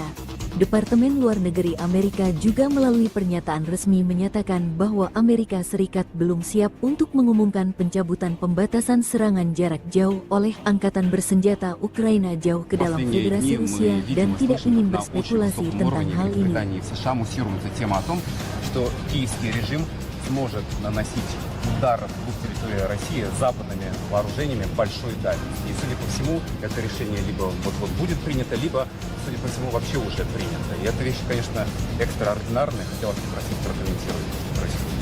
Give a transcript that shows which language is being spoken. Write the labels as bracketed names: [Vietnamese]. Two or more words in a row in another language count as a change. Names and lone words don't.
[Indonesian] Departemen Luar Negeri Amerika juga melalui pernyataan resmi menyatakan bahwa Amerika Serikat belum siap untuk mengumumkan pencabutan pembatasan serangan jarak jauh oleh Angkatan Bersenjata Ukraina jauh ke dalam Federasi Rusia dan tidak ingin berspekulasi tentang hal ini. [Russian] Что киевский режим сможет наносить удар в территории России западными вооружениями большой дальности. И, судя по всему, это решение либо вот-вот будет принято, либо, судя по всему, вообще уже принято. И эта вещь, конечно, экстраординарная. Хотелось попросить прокомментировать, что происходит.